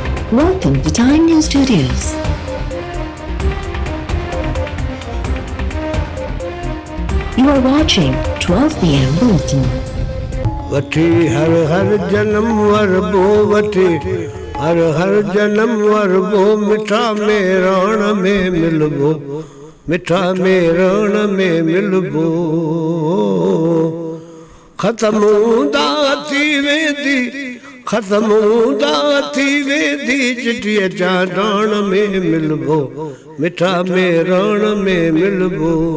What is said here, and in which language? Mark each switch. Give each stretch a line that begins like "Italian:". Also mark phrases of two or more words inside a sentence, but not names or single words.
English: Welcome to Time News Studios. You are watching 12 p.m. Bulletin.
Sindhi: वठी हर हर जन्म वरबो वठी हर हर जन्म वरबो मिठा में रण में मिलबो मिठा में रण में मिलबो खत्म हूंदा थी वेंदी खत्म हूंदा थी वेंदी चिठीअ जा रण में मिलबो मिठा में रण में मिलबो